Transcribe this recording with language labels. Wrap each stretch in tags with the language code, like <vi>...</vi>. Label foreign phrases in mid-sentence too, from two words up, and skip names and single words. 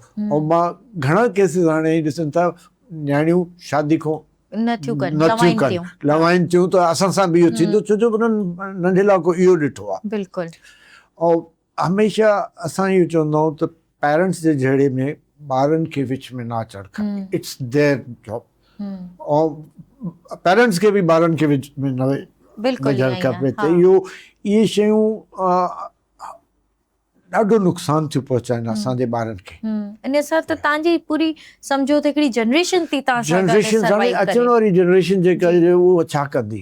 <sd>ऐं मां घणा केसिस हाणे ॾिसनि था नियाणियूं शादी खां नथियूं कनि, लवाइनि थियूं त असां सां बि इहो थींदो, छो जो उन्हनि नंढे लाको इहो ॾिठो आहे। बिल्कुलु। ऐं हमेशह असां इहो चवंदा आहियूं त पेरेंट्स जे जहिड़े में ॿारनि खे विच में न अचणु खपे,</sd> <en>It's their job.</en> <sd>ऐं पेरेंट्स खे बि ॿारनि खे विच में न विझणु खपे। त इहे शयूं ॾाढो नुक़सान थियूं पहुचाइनि असांजे ॿारनि खे। इन सां त तव्हांजी पूरी सम्झो त हिकिड़ी जनरेशन थी जनरेशन अचण वारी जनरेशन जेका उहो छा कंदी।</sd>